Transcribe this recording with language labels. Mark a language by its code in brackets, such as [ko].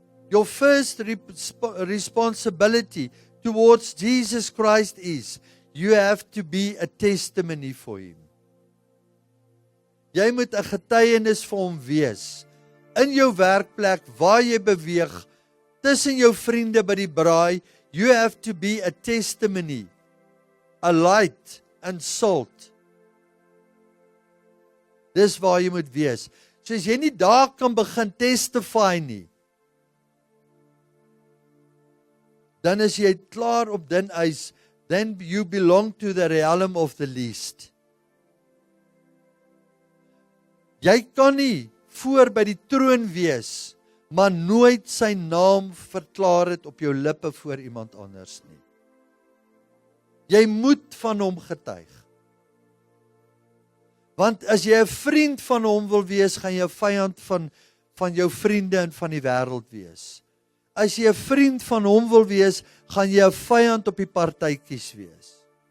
[en] Your first responsibility towards Jesus Christ is, you have to be a testimony for Him. [af] Jy moet 'n getuienis vir hom wees. In jou werkplek, waar jy beweeg, tussen jou vriende by die braai, [en] you have to be a testimony, a light and salt. [af] Dis waar jy moet wees. So as jy nie daar kan begin testify nie, dan is jy klaar op dun ys, [en] then you belong to the realm of the least. [af] Jy kan nie voor by die troon wees, maar nooit sy naam verklaar het op jou lippe voor iemand anders nie. Jy moet van hom getuig. Want as jy 'n vriend van hom wil wees, gaan jy 'n vyand van jou vriende en van die wêreld wees. As jy 'n vriend van hom wil wees, gaan jy 'n vyand op die partytjies wees.